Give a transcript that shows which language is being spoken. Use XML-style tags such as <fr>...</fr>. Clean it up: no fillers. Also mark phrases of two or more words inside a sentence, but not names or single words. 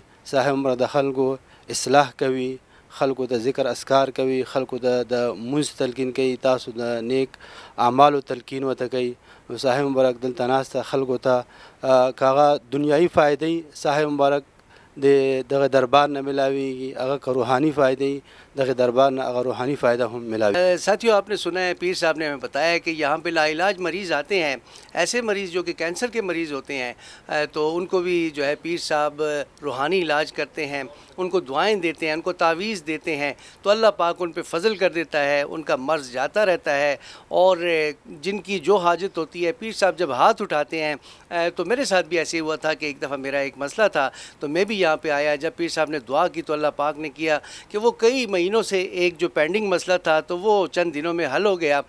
<ps>صاحب مبارک د خلکو اصلاح کوي، خلکو ته ذکر اسکار کوي، خلکو ته د مونځ تلقین کوي، تاسو د نیک اعمالو تلقین ورته کوي. صاحب مبارک دلته ناسته خلکو ته که هغه دنیایي فایدې صاحب مبارک دغه دربار نه ملاویږي، هغه که روحانی فائدے دغه دربار نه هغه روحانی فائدہ هم ملاویږي.</ps> <ur>ساتھیو آپ نے سنا ہے پیر صاحب نے ہمیں بتایا ہے کہ یہاں پہ لا علاج مریض آتے ہیں، ایسے مریض جو کہ کینسر کے مریض ہوتے ہیں، تو ان کو بھی جو ہے پیر صاحب روحانی علاج کرتے ہیں، ان کو دعائیں دیتے ہیں، ان کو تعویذ دیتے ہیں، تو اللہ پاک ان پہ فضل کر دیتا ہے، ان کا مرض جاتا رہتا ہے، اور جن کی جو حاجت ہوتی ہے پیر صاحب جب ہاتھ اٹھاتے ہیں تو میرے ساتھ بھی ایسے ہوا تھا کہ ایک دفعہ میرا ایک مسئلہ تھا تو میں بھی یہاں پہ آیا، جب پیر صاحب نے دعا کی تو اللہ پاک نے کیا کہ وہ کئی مہینوں سے ایک جو پینڈنگ مسئلہ تھا تو وہ چند دنوں میں حل ہو گیا.</ur>